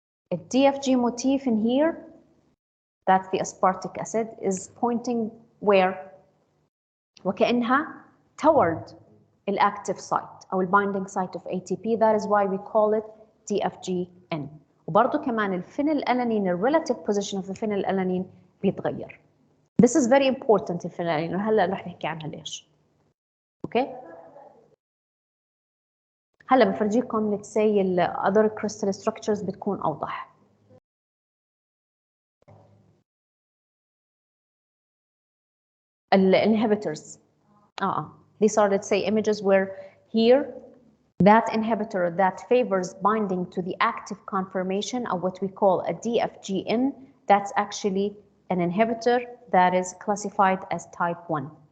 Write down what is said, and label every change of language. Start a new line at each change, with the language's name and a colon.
English: A DFG motif in here, that's the aspartic acid, is pointing where?
Arabic: وكأنها
English: toward the active site أو binding site of ATP. That is why we call it DFGN.
Arabic: وبرضه كمان
English: الفينيلاlanine, the relative position of the phenylalanine بيتغير. This is very important
Arabic: الفينيلاlanine وهلا رح نحكي عنها ليش.
English: Okay.
Arabic: هلا بفرجيكم let's say ال
English: other crystal structures
Arabic: بتكون أوضح.
English: Inhibitors. These are, let's say, images where here that inhibitor that favors binding to the active conformation of what we call a DFGN, that's actually an inhibitor that is classified as type 1.